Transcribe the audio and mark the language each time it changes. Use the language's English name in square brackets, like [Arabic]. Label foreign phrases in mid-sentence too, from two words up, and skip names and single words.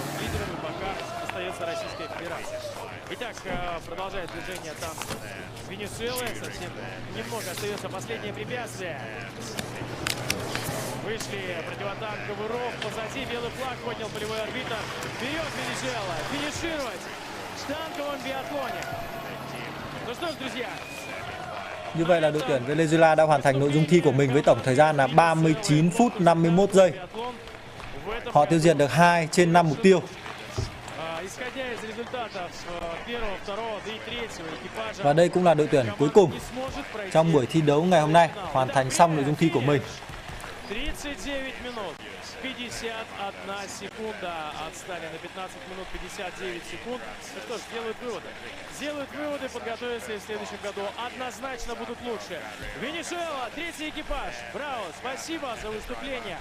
[Russian] Лидерами пока остается Российская Федерация. Итак, продолжает движение там Венесуэлы. Совсем немного остается последнее препятствие. Вышли противотанковый ров. Позади белый флаг поднял полевой арбитр. Вперед, Венесуэла! Финишировать в танковом биатлоне. Ну что ж, друзья. [Vietnamese] Như vậy là đội tuyển Venezuela đã hoàn thành nội dung thi của mình với tổng thời gian là 39 phút 51 giây. Họ tiêu diệt được 2 trên 5 mục tiêu. Và đây cũng là đội tuyển cuối cùng trong buổi thi đấu ngày hôm nay hoàn thành xong nội dung thi của mình. [Russian] 39 минут. 51 секунда отстали на 15 минут 59 секунд. Ну что ж, сделают выводы. Сделают выводы, подготовятся и в следующем году однозначно будут лучше. Венесуэла, третий экипаж. Браво, спасибо за выступление.